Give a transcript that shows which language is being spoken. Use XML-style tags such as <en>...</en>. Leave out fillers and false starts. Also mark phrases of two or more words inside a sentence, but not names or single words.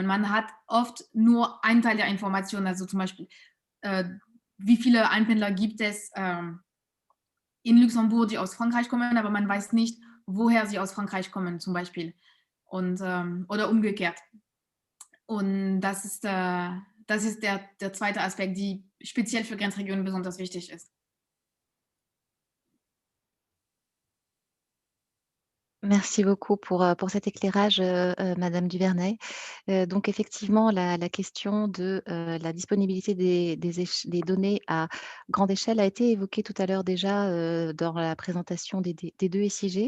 <de>Man hat oft nur einen Teil der Informationen, also zum Beispiel, wie viele Einpendler gibt es in Luxemburg, die aus Frankreich kommen, aber man weiß nicht, woher sie aus Frankreich kommen, zum Beispiel. Und, oder umgekehrt. Und das ist der zweite Aspekt, die speziell für Grenzregionen besonders wichtig ist.</de> <fr>Merci beaucoup pour cet éclairage, madame Duvernay. Donc effectivement, la question de, la disponibilité des données à grande échelle a été évoquée tout à l'heure déjà, dans la présentation des 2 SIG.</fr>